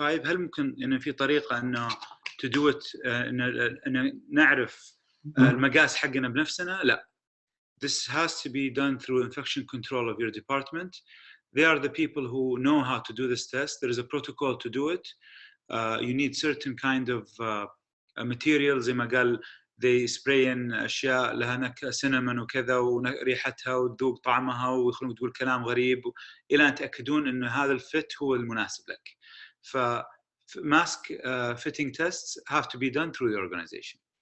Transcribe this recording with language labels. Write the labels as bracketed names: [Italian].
[Arabic] هل ممكن إنه في طريقة إنه [English] to do it [Arabic] إنه نعرف المقاس حقنا بنفسنا؟ لا. [English] This has to be done through infection control of your department. They are the people who know how to do this test. There is a protocol to do it. You need certain kind of materials. [Arabic] زي ما قال [English] they spray in [Arabic] أشياء لها cinnamon وكذا وريحتها وتذوق طعمها ويخلونك تقول كلام غريب إلى أن تأكدون إنه هذا الفت هو المناسب لك. [English] ف mask fitting tests have to be done through the organization.